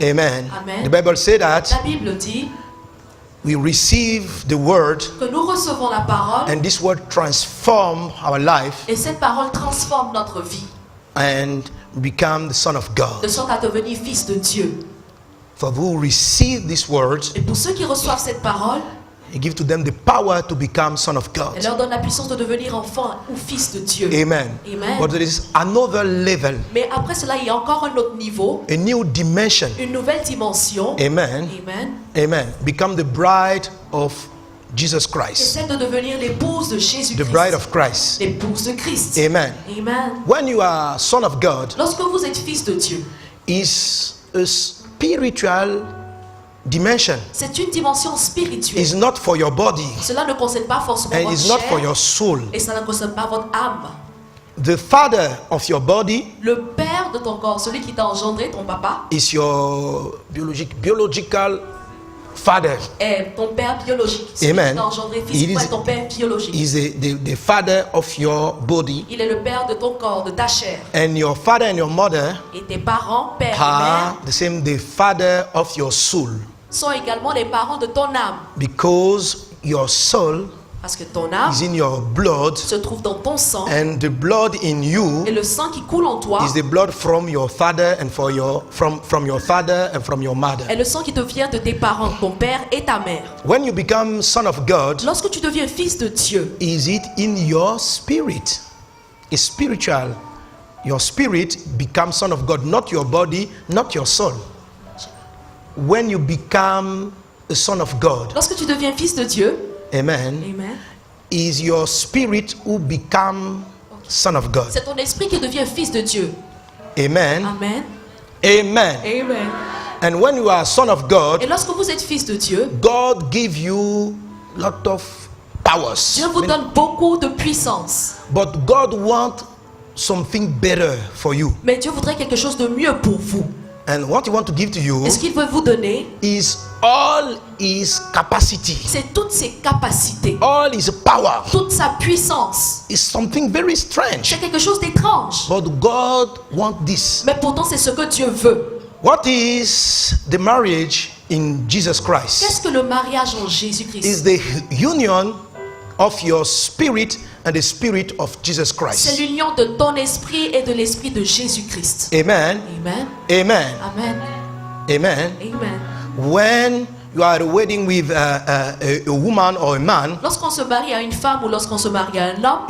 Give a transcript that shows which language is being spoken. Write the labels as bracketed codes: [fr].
[en] Amen. [fr] Amen. [en] The Bible says that [fr] La Bible dit [en] we receive the word, [fr] que nous recevons la parole [en] and this word transform our life [fr] et cette parole transforme notre vie [en] and become the son of [fr] de [en] God. [fr] sorte à devenir fils de Dieu. [en] For who receive this word, [fr] Et pour ceux qui reçoivent cette parole, [en] He gives to them the power to become son of [fr] elle [en] God. [fr] leur donne la puissance de devenir enfant ou fils de Dieu. [en] Amen. [fr] Amen. [en] But there is another level, [fr] Mais après cela, il y a encore un autre niveau, [en] a new dimension. [fr] une nouvelle dimension. [en] Amen. [fr] Amen. [en] Amen. Become the bride of Jesus [fr] C'est [en] Christ. [fr] celle de devenir l'épouse de [en] The [fr] Jésus-Christ. [en] bride of Christ. [fr] L'épouse de Christ. [en] Amen. [fr] Amen. [en] When you are son of God, [fr] Lorsque vous êtes fils de Dieu, [en] is a spiritual dimension. [fr] c'est une dimension spirituelle. [en] It's not for your body [fr] Cela ne concerne pas forcément [en] and [fr] votre [en] it's not for [fr] chair [en] your soul. [fr] et ça ne concerne pas votre âme. [en] The father of your body [fr] Le père de ton corps, celui qui t'a engendré, ton papa, [en] is your biological father. [fr] est ton père biologique. Celui [en] Amen. [fr] qui t'a engendré physiquement est ton père biologique. [en] Is the father of your body, [fr] Il est le père de ton corps, de ta chair. [en] and your father and your mother [fr] Et tes parents, père et [en] are [fr] mère, [en] the father of your soul, [fr] sont également les parents de ton âme. [en] because your soul [fr] Parce que ton âme [en] is in your blood, [fr] se trouve dans ton sang. [en] and the blood in you [fr] Et le sang qui coule en toi [en] is the blood from your father and from your father and from your mother. [fr] est le sang qui te vient de tes parents, ton père et ta mère. [en] When you become son of God, [fr] Lorsque tu deviens fils de Dieu, [en] is it in your spirit? It's spiritual. Your spirit becomes son of God, not your body, not your soul. When you become a son of God, [fr] lorsque tu deviens fils de Dieu, [en] amen, [fr] amen, [en] is your spirit who become son of God. [fr] c'est ton esprit qui devient fils de Dieu. [en] Amen. [fr] Amen. [en] Amen. [fr] Amen. [en] And when you are son of God, [fr] Et lorsque vous êtes fils de Dieu, [en] God give you lot of powers. [fr] Dieu vous donne beaucoup de puissance. [en] But God want something better for you. [fr] Mais Dieu voudrait quelque chose de mieux pour vous. [en] And what He want to give to you [fr] Et ce qu'il veut vous donner, [en] is all His capacity, [fr] c'est toutes ses capacités, [en] all His power. [fr] toute sa puissance. [en] It's something very strange. [fr] C'est quelque chose d'étrange. [en] But God want this. [fr] Mais pourtant, c'est ce que Dieu veut. [en] What is the marriage in Jesus Christ? [fr] Qu'est-ce que le mariage en [en] Is [fr] Jésus-Christ? [en] the union of your spirit and the spirit of Jesus [fr] C'est [en] Christ. [fr] l'union de ton esprit et de l'esprit de Jésus-Christ. [en] Amen. [fr] Amen. [en] Amen. [fr] Amen. [en] Amen. [fr] Amen. [en] When you are at a wedding with a woman or a man, [fr] Lorsqu'on se marie à une femme ou lorsqu'on se marie à un homme,